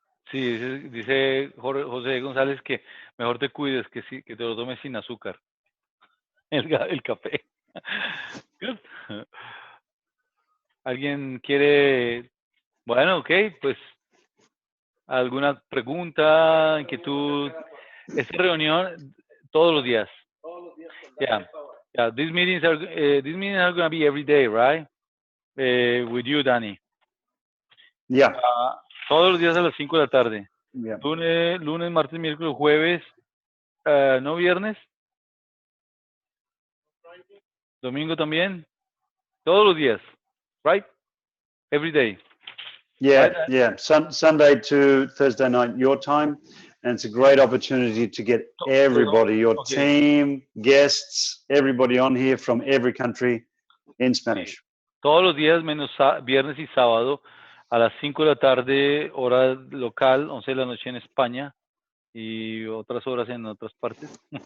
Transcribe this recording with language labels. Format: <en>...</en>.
<es>Sí, dice José González que mejor te cuides, que te lo tomes sin azúcar. El café.</es> <en>Good.</en> <es>¿Alguien quiere? Bueno, ok, pues alguna pregunta, inquietud. Esta reunión todos los días.</es> <en>Yeah. These meetings are going to be every day, right? With you, Danny. Yeah.</en> <es>Todos los días a las 5 de la tarde.</es> <en>Yeah.</en> <es>Lunes, martes, miércoles, jueves, no viernes. Domingo también. Todos los días,</es> <en>right? Every day. Yeah, right? yeah. Sunday to Thursday night, your time. And it's a great opportunity to get everybody, your team, guests, everybody on here from every country in Spanish.</en> <es>Todos los días menos viernes y sábado a las 5 de la tarde, hora local, 11 de la noche en España y otras horas en otras partes.</es>